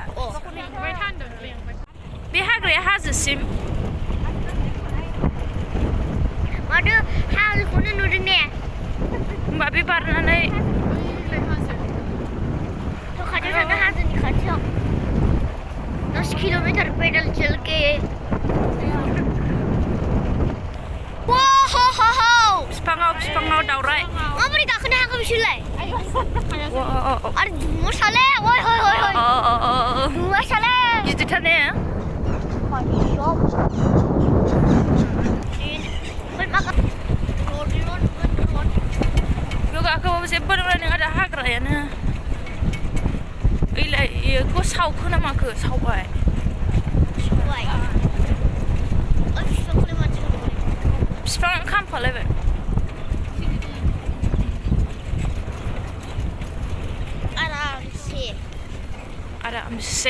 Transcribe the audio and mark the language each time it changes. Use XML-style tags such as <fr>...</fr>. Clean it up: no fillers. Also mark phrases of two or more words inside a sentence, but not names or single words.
<brx>थान्दों बे हाग्राया हाजोसिम माथो हालखौनो नुदों ने होमबा बे बारनानै थ' खाथियाव थांनो हाजोनि खाथियाव 10</brx> <hi>किलोमीटर पैदल चल के</hi> <brx>बिफाङाव दावराय माबोरै गाखोनो हाखो बिसोरलाय आरो दुङासालै ओइ दुङासालै गिदिरथार ने बेयाव गाखोबाबो जेबो नंला नोंहा दा हाग्रायानो ओइलाय बेखौ सावखो ना माखो सावबाय बिफाङानो खामफालायबाय आरामसे</brx>